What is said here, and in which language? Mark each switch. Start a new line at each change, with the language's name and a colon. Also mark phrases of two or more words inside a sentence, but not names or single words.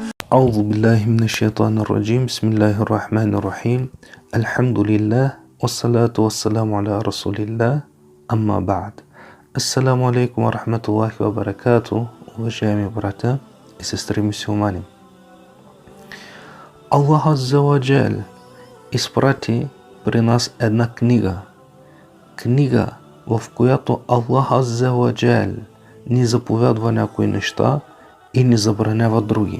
Arabic: أعوذ بالله من الشيطان الرجيم بسم الله الرحمن الرحيم الحمد لله والصلاة والسلام على رسول الله أما بعد السلام عليكم ورحمة الله وبركاته.
Bulgarian: Уважаеми брата и сестри мюсюлмани,
Arabic: الله عز وجل
Bulgarian: изпрати при нас една книга, в която
Arabic: الله عز وجل
Bulgarian: ни заповядва някои неща и ни забранява други.